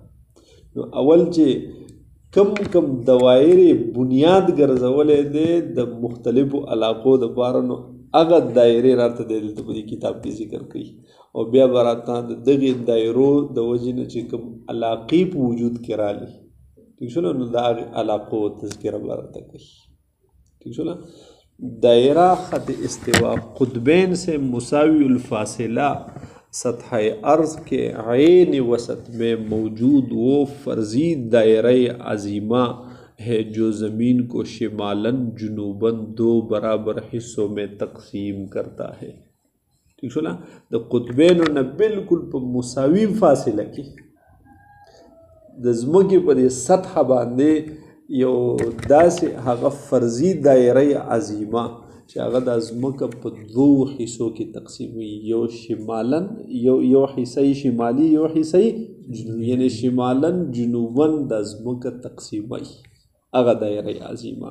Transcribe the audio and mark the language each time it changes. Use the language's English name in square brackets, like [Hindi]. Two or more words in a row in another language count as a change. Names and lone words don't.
[Pashto] نو اول چې کم کم دوایر بنیاد ګرځولی دی د مختلفو علاقو دپاره، نو هغه دایرې راته دی دلته په دې کتاب کې ذکر کوي، او بیا به راته د دغې دایرو د وجې نه چې کوم علاقې په وجود کې رالي، ٹھیک شوله، نو د هغې علاقو تذکره به راته کوي. ٹھیک شوله. [Urdu] دائرہ خط استوا قطبین سے مساوی الفاصلہ سطح ارض کے عین وسط میں موجود وہ فرضی دائرہ عظیمہ ہے جو زمین کو شمالاً جنوباً 2 برابر حصوں میں تقسیم کرتا ہے. [Pashto] ٹھیک شو نا. د قطبینو نه بالکل په مساوي فاصله کې د ځمکې په دې سطح باندې یو داسې هغه فرضي دایره عظیمه چې هغه د ځمکه په 2 حصو کې تقسیم وي، یو شمالاً یو حصه شمالي یو حصه جنوبي، یعنی شمالاً جنوباً د ځمکه تقسیموي هغه دایره عظیمه.